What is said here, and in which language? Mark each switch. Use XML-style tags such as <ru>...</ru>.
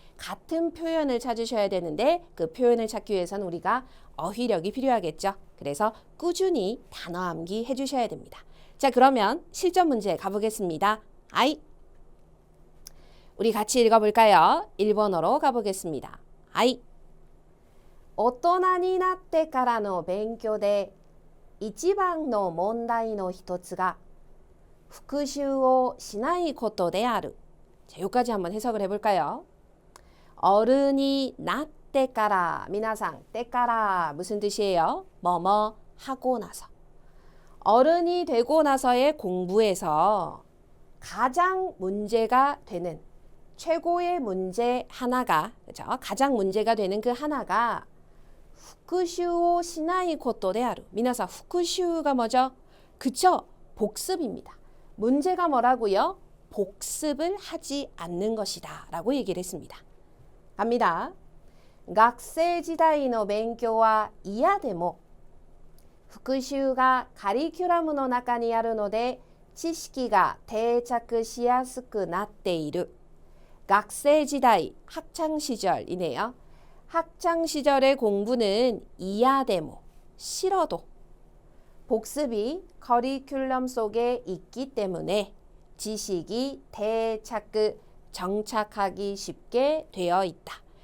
<ko>같은 표현을 찾으셔야 되는데 그 표현을 찾기 위해서는 우리가 어휘력이 필요하겠죠. 그래서 꾸준히 단어 암기 해주셔야 됩니다. 자, 그러면 실전 문제 가보겠습니다. 아이, 우리 같이 읽어볼까요? 일본어로 가보겠습니다.</ko> <ja>아이, 大人になってからの勉強で一番の問題の一つが復習をしないことである.</ja> <ko>자, 여기까지 한번 해석을 해볼까요? 어른이 なってから, 미나상, てから 무슨 뜻이에요? 뭐뭐 하고 나서. 어른이 되고 나서의 공부에서 가장 문제가 되는 최고의 문제 하나가, 그죠? 가장 문제가 되는 그 하나가 후쿠슈오 시나이 코토 데 아루. 미나사, 후쿠슈가 뭐죠? 그쵸? 복습입니다. 문제가 뭐라고요? 복습을 하지 않는 것이다 라고 얘기를 했습니다. 갑니다.</ko> <ja>学生時代の勉強は嫌でも復習がカリキュラムの中にあるので知識が定着しやすくなっている.</ja> <ko>학생시대, 학창시절이네요. 학창시절의 공부는 이야데모, 싫어도 복습이 커리큘럼 속에 있기 때문에 지식이 대착, 정착하기 쉽게 되어 있다.</ko>